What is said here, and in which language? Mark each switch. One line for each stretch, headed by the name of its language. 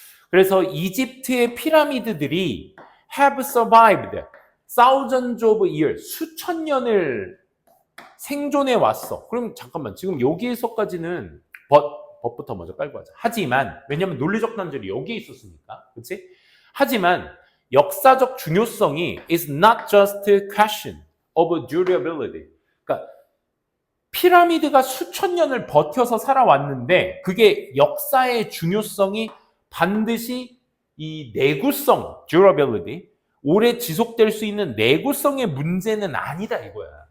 Korean: 그래서 이집트의 피라미드들이
English: have survived thousands of years,
Korean: 수천 년을 생존해 왔어. 그럼 잠깐만, 지금 여기에서까지는 법부터 먼저 깔고 하자. 하지만 왜냐하면 논리적 단절이 여기에 있었으니까, 그렇지? 하지만 역사적 중요성이
English: is not just a question of durability.
Korean: 그러니까 피라미드가 수천 년을 버텨서 살아왔는데 그게 역사의 중요성이 반드시 이 내구성, durability, 오래 지속될 수 있는 내구성의 문제는 아니다 이거야.